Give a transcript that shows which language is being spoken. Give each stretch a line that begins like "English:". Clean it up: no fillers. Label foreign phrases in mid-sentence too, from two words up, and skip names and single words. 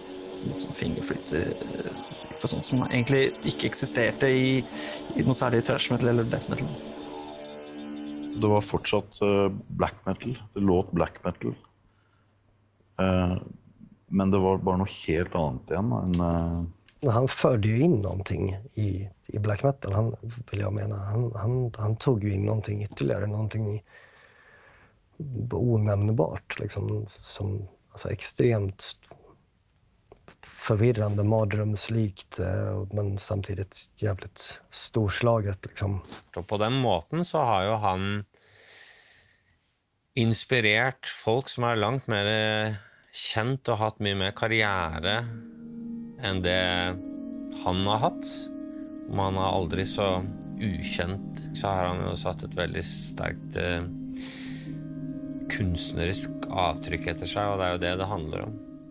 Norwegian: Litt sånn fingerflytter for sånt som egentlig ikke eksisterte i noe særlig
English: thrash metal
Norwegian: eller
English: death metal.
Norwegian: Det var fortsatt
English: black metal,
Norwegian: det låt
English: black metal.
Norwegian: Men det var bare noe helt annet igjen enn...
Swedish: Han förde ju in någonting i
English: black metal,
Swedish: han vill jag mena. Han tog ju in någonting ytterligare, någonting onämnbart liksom, som alltså extremt förvirrande, mardrömslikt, men samtidigt jävligt storslaget liksom.
Norwegian: Og på den måten så har jo han inspirert folk som er langt mer kjent og hatt mye mer karriere enn det han har hatt. Om han er aldri så ukjent, så har han jo satt et veldig sterkt kunstnerisk avtrykk etter seg, og det er jo det handler om.